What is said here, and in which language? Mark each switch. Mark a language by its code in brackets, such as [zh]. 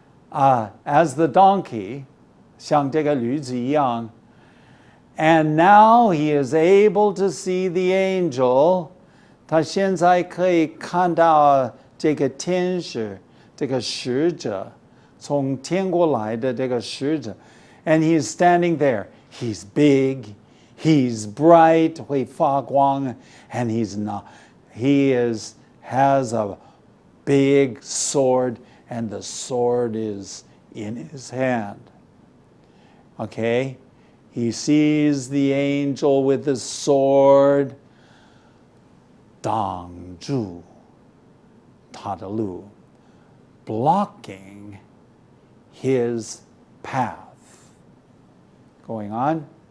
[en] as the donkey, [zh] 像这个驴子一样, [en] and now he is able to see the angel. [zh] 他现在可以看到这个天使，这个使者，从天国来的这个使者， [en] and he is standing there. He's big, he's bright, [zh] 会发光, [en] and he has a big sword, and the sword is in his hand. Okay? He sees the angel with the sword, [zh] 挡住他的路, [en] blocking his path. Going on.